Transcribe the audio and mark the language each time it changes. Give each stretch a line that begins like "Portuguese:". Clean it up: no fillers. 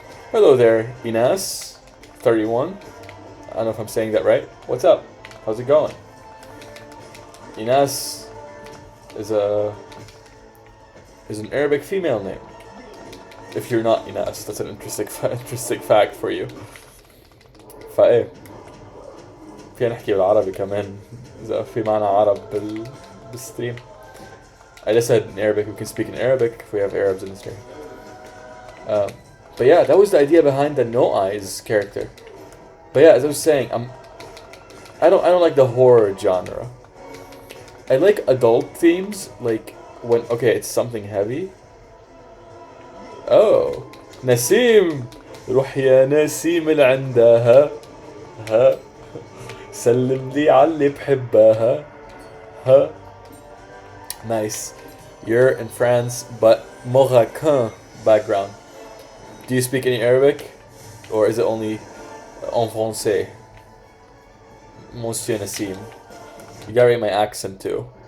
English: Hello there, Ines. 31. I don't know if I'm saying that right. What's up? How's it going? Ines is an Arabic female name. If you're not Ines, that's an interesting fact for you.
Arabic: فايه فينا نحكي بالعربي كمان إذا في معنا عرب بالستريم.
English: I just said in Arabic, we can speak in Arabic if we have Arabs in the stream. But yeah, that was the idea behind the No Eyes character. But yeah, as I was saying, I don't like the horror genre. I like adult themes, when it's something heavy.
Arabic: Oh, Nasim, روح يا نسيم لعندها ها سلم لي على بحبها ها.
English: Nice. You're in France, but Moroccan background. Do you speak any Arabic? Or is it only
French: en français?
English: Monsieur Nassim. You gotta rate my accent too.